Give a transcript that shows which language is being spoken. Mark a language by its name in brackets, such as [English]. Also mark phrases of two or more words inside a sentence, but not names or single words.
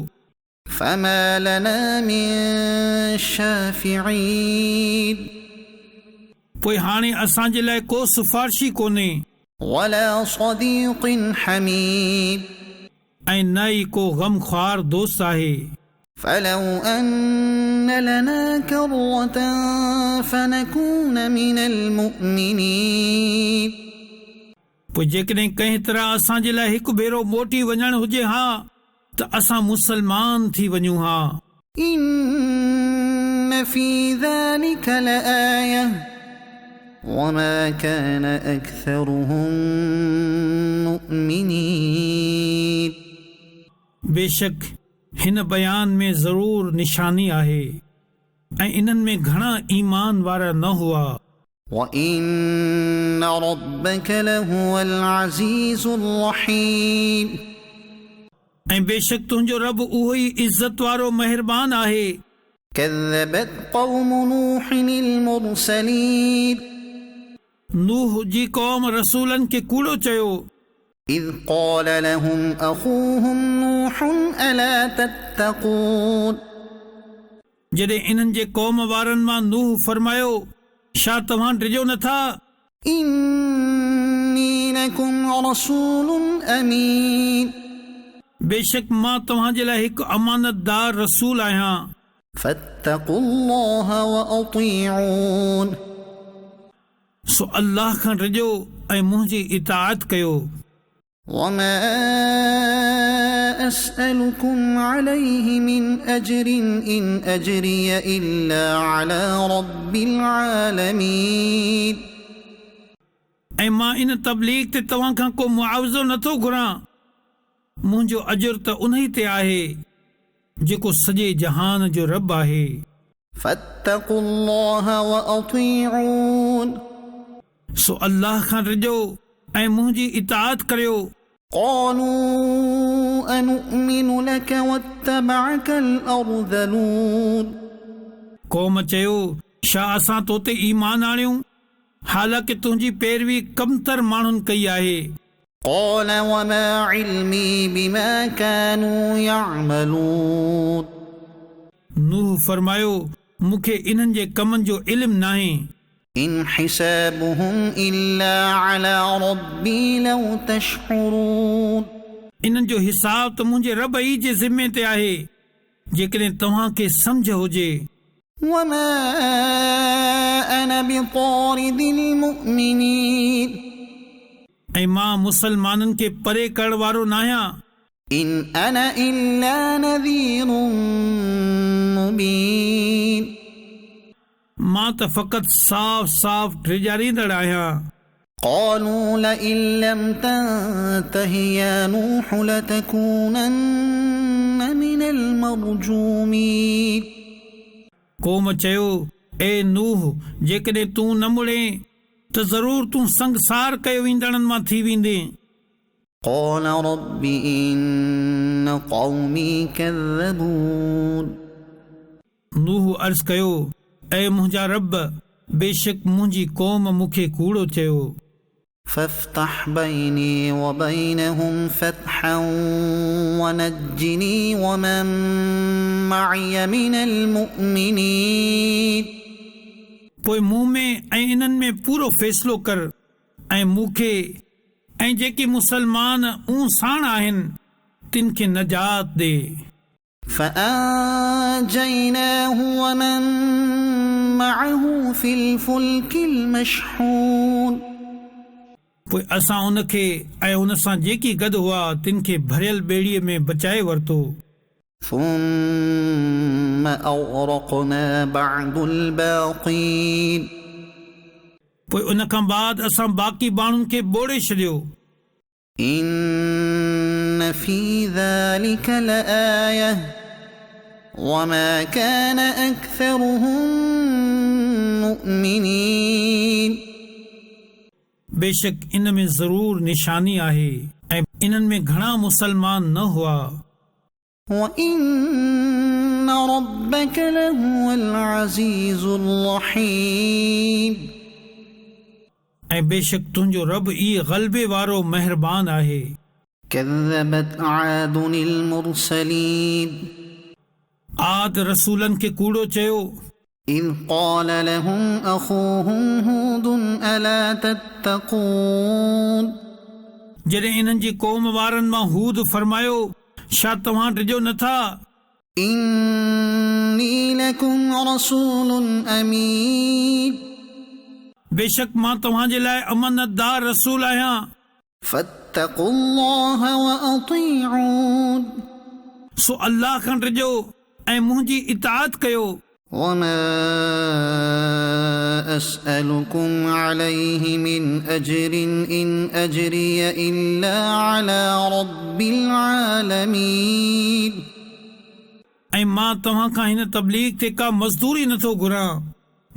[Arabic] فما لنا من شافعين [Sindhi] पोइ हाणे असांजे लाइ को सिफारिशी कोन्हे [Arabic] ولا صديق حميم [Sindhi] ऐं न ई को गमख्वार दोस्त आहे। [Arabic] فلو أن لنا كرة فنكون من المؤمنين [Sindhi] पोइ जेकॾहिं कंहिं तरह असांजे लाइ हिकु भेरो मोटी वञणु हुजे हा त असां मुसलमान थी वञूं हा। [Arabic] إن في ذلك لآية وما كان أكثرهم مؤمنين [Sindhi] बेशक हिन बयान में ज़रूर निशानी आहे ऐं इन्हनि में घणा ईमान वारा न हुआ। [Arabic] وَإِنَّ رَبَّكَ لَهُوَ الْعَزِيزُ الرَّحِيمُ [Sindhi] ऐं बेशक तुंहिंजो रब उहो ई इज़त वारो महिरबान आहे। [Arabic] كذبت قوم نوح المرسلين [Sindhi] नूह जी क़ौम रसूलनि खे कूड़ो चयो। [Arabic] إذ قال لهم أخوهم نوح ألا تتقون [Sindhi] जॾहिं इन्हनि जे क़ौम वारनि मां नूह फरमायो, छा तव्हां डिॼो नथा? [Arabic] إني لكم رسول أمين [Sindhi] बेशक मां तव्हां जे लाइ हिकु अमानतदार रसूल आहियां। [Arabic] فاتقوا الله وأطيعون [Sindhi] सो अल्लाह खां डिॼो ऐं मुंहिंजी इताअत कयो। [Arabic] وما أسألكم عليه من أجر إن أجري إلا على رب العالمين [Sindhi] ऐं मां इन तबलीग ते तव्हां खां को मुआवज़ो नथो घुरां। मुंहिंजो अजुर त उन ई ते आहे जेको सॼे जहान जो रब आहे। [Arabic] فاتقوا الله وأطيعون [Sindhi] सो अल्लाह खां डिॼो ऐं मुंहिंजी इताअत करियो। [Arabic] قالوا أنؤمن لك واتبعك الأرذلون [Sindhi] क़ौम चयो, छा असां तो ते ईमान आणियूं हालांकि तुंहिंजी पैरवी कमतर माण्हुनि कई आहे। [Arabic] قال وما علمي بما كانوا يعملون [Sindhi] नूह फरमायो, मूंखे इन्हनि जे कमनि जो इल्मु नाहे। [Arabic] إن حسابهم إلا على ربي لو تشعرون [Sindhi] इन्हनि जो हिसाब त मुंहिंजे रब ई जे ज़िम्मे ते आहे जेकॾहिं तव्हां खे सम्झ हुजे। [Arabic] وما أنا بطارد المؤمنين [Sindhi] ऐं मां मुसलमाननि खे परे करण वारो न आहियां। [Arabic] إن أنا إلا نذير مبين [Sindhi] मां त फ़क़ति साफ़ साफ़ ड्रिजारींदड़ आहियां। [Arabic] قالوا لئن لم تنته يا نوح لتكونن من المرجومين [Sindhi] क़ौम चयो, ए नूह, जेकॾहिं तूं न मुड़े त ज़रूर तूं संगसार कयो वेंदड़नि मां थी वेंदे। [Arabic] قال رب إن قومي كذبون [Sindhi] नूह अर्ज़ कयो, ऐं मुंहिंजा रब, बेशक मुंहिंजी क़ौम मूंखे कूड़ो चयो। [Arabic] فافتح بيني وبينهم فتحا ونجني ومن معي من المؤمنين [Sindhi] पोइ मूं में ऐं इन्हनि में पूरो फ़ैसिलो कर ऐं मूंखे ऐं जेके मुसलमान ऊं साण आहिनि तिन खे नजात ॾे। [Arabic] فأنجيناه ومن معه في الفلك المشحون [Sindhi] पोइ असां उन खे ऐं उन सां जेकी गॾु हुआ तिन खे भरियल ॿेड़ीअ में बचाए वरितो। [Arabic] ثم أغرقنا بعد الباقين [Sindhi] पोइ उन खां बाद असां बाक़ी माण्हुनि खे ॿोड़े छॾियो। [Arabic] إن في ذلك لآية وما كان أكثرهم مؤمنين [Sindhi] बेशक इन में ज़रूर निशानी आहे ऐं इन्हनि में घणा मुसलमान न हुआ। [Arabic] وإن ربك لهو العزيز الرحيم [Sindhi] ऐं बेशक तुंहिंजो रब ई ग़लबे वारो महिरबान आहे। [Arabic] كذبت عاد المرسلين [Sindhi] आद रसूलनि खे कूड़ो चयो। [Arabic] إذ قال لهم أخوهم هود ألا تتقون [Sindhi] जॾहिं इन्हनि जी क़ौम वारनि मां हूद फरमायो, छा तव्हां डिॼो नथा? [Arabic] إني لكم رسول أمين [Sindhi] बेशक मां तव्हां जे लाइ अमानतदार रसूल आहियां। [Arabic] فاتقوا الله وأطيعون [Sindhi] सो अल्लाह खां डिॼो ऐं मुंहिंजी इताअत कयो। [Arabic] وما أسألكم عليه من أجر إن أجري إلا على رب العالمين [Sindhi] ऐं मां तव्हां खां हिन तबलीग ते का मज़दूरी नथो घुरां।